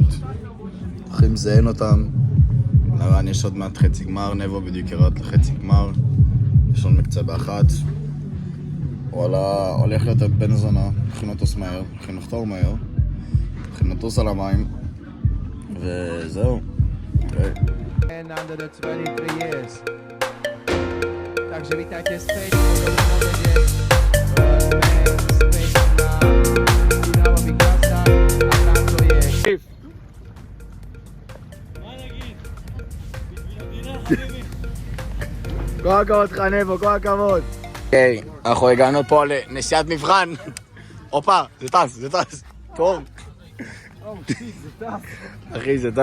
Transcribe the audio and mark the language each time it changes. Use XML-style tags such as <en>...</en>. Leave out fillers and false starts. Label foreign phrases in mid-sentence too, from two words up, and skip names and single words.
<he>הולכים לזיין אותם. לרן יש עוד מעט חצי גמר, נבו בדיוק ירד לחצי גמר. יש עוד מקצה באחת. וואלה, הולך להיות בן זונה, הולכים לטוס מהר, הולכים לחתור מהר, הולכים לטוס על המים, וזהו.</he> <en>And under the 23 years.</en> <sk>Takže vítajte späť po dobrom obede v Space na Dynamo Vyklasa a táto je...</sk> <he>כל הכבוד לך נבו, כל הכבוד. אוקיי, אנחנו הגענו פה לנסיעת מבחן. הופה, זה טס. טוב. אחי, זה טס.</he>